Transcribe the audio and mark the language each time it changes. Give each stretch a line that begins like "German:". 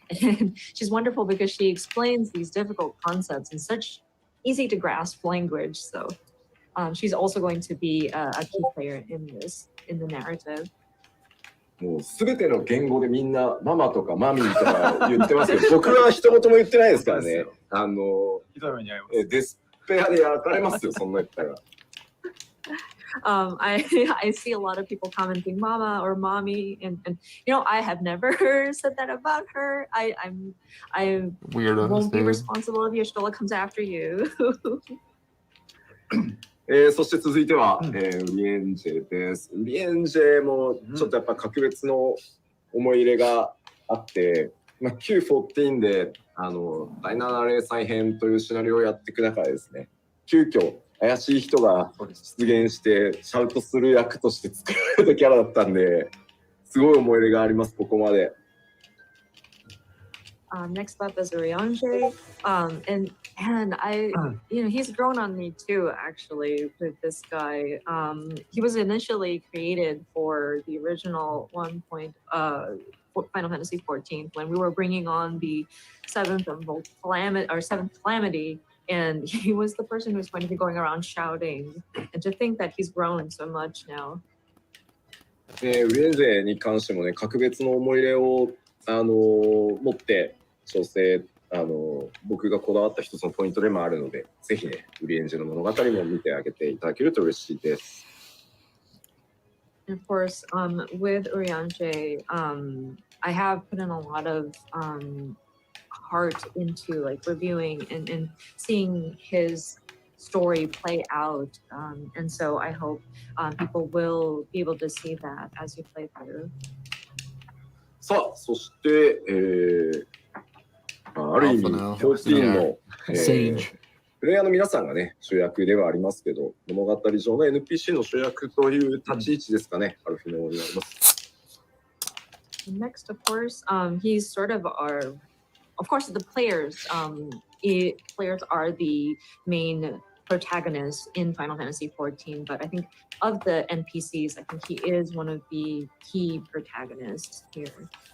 English: And she's wonderful because she explains these difficult concepts in such easy to grasp language. So she's also going to be a key player in the narrative.
Japanese: もうすべての言語でみんなママとかマミーとか言ってますけど、僕は一言も言ってないですからね。ひどい目に遭います。デスペアでやられますよ、そんな言ったら。
English: I see a lot of people commenting mama or mommy, and you know, I have never said that about her. I won't be responsible if Yashola comes after you.
Japanese: そして続いては、ウリエンジェです。ウリエンジェもちょっとやっぱ格別の思い入れがあって、Q14 で第7零再編というシナリオをやっていく中でですね、急遽怪しい人が出現してシャウトする役として作られたキャラだったんで、すごい思い入れがあります、ここまで。
English: Next up is Urianger, and I, you know, he's grown on me too. Actually, with this guy, he was initially created for the original Final Fantasy XIV when we were bringing on the seventh calamity, and he was the person who was going to be going around shouting. And to think that he's grown so much now.
Japanese: ウリエンジェに関してもね、格別の思い入れを持って調整僕がこだわった一つのポイントでもあるので、ぜひね、ウリエンジェの物語も見てあげていただけると嬉しいです。
English: And of course, with Urianger, I have put in a lot of heart into like reviewing and seeing his story play out, and so I hope people will be able to see that as you play through.
Japanese: さあ、そして、ある意味、14の、プレイヤーの皆さんがね、主役ではありますけど、物語上の NPC の主役という立ち位置ですかね、アルフィノになります。
English: Next, of course, he's sort of of course, the players. Players are the main protagonists in Final Fantasy XIV, but I think of the NPCs, I think he is one of the key protagonists here.